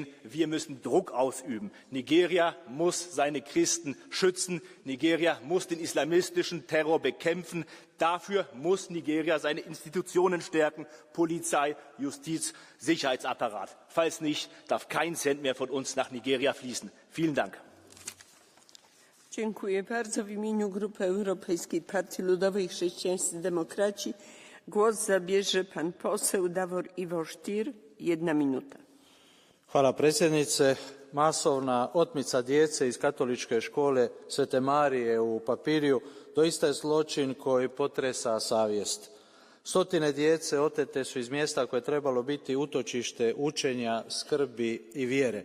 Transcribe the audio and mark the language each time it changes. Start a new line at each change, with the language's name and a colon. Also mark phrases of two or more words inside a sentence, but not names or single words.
German: Wir müssen Druck ausüben. Nigeria muss seine Christen schützen. Nigeria muss den islamistischen Terror bekämpfen. Dafür muss Nigeria seine Institutionen stärken, Polizei, Justiz, Sicherheitsapparat. Falls nicht, darf kein Cent mehr von uns nach Nigeria fließen. Vielen Dank.
Polish: Dziękuję bardzo. W imieniu Grupy Europejskiej Partii Ludowej i Chrześcijańscy Demokraci głos zabierze pan poseł Davor Ivo Stier, 1 minuta.
Croatian: Hvala predsjednice. Masovna otmica djece iz katoličke škole Svete Marije u Papiriju doista je zločin koji potresa savjest. Stotine djece otete su iz mjesta koje je trebalo biti utočište učenja, skrbi i vjere.